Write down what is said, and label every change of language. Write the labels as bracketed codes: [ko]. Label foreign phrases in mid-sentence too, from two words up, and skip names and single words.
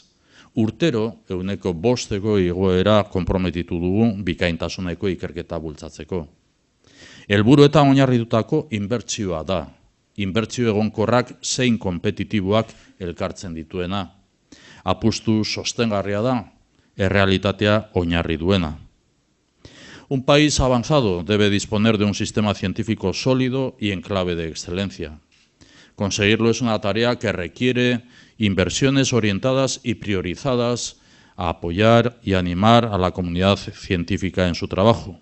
[eu] Urtero, 5% igoera konprometitu dugu bikaintasuneko ikerketa bultzatzeko. Helburuetan oinarritutako inbertsioa da. Inbertsio egonkorrak zein konpetitiboak elkartzen dituena. Apustu sostengarria da, errealitatea oinarri duena. [es] Un país avanzado debe disponer de un sistema científico sólido y en clave de excelencia. Conseguirlo es una tarea que requiere inversiones orientadas y priorizadas a apoyar y animar a la comunidad científica en su trabajo.